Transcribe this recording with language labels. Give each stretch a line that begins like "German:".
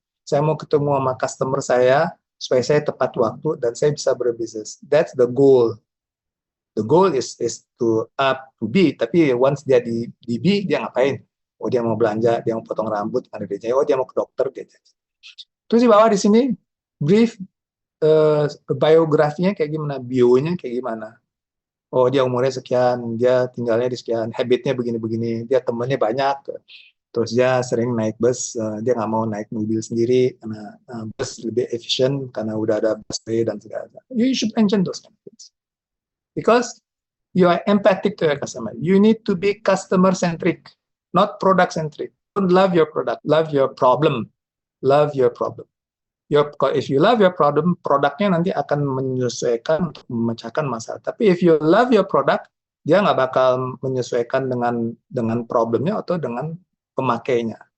Indonesian: saya mau ketemu sama customer saya supaya saya tepat waktu dan saya bisa berbisnis.
English: That's the goal. The goal is to up to B,
Indonesian: tapi
English: once
Indonesian: dia di B, dia ngapain? Oh, dia mau belanja, dia mau potong rambut, ada dia. Oh, dia mau ke dokter, dia. Terus di bawah di sini brief biografinya kayak gimana, bionya kayak gimana. Oh, dia umurnya sekian, dia tinggalnya di sekian, habitnya begini-begini, dia temennya banyak, terus dia sering naik bus, dia nggak mau naik mobil sendiri karena bus lebih efisien karena udah ada busway dan segala.
English: You should mention those kind of things. Because you are empathic to your customer. You need to be customer centric, not product centric. Don't love your product, love your problem. Love your problem. If you love your problem,
Indonesian: produknya nanti akan menyesuaikan untuk memecahkan masalah. Tapi
English: if you love your product,
Indonesian: dia nggak bakal menyesuaikan dengan problemnya atau dengan pemakainya.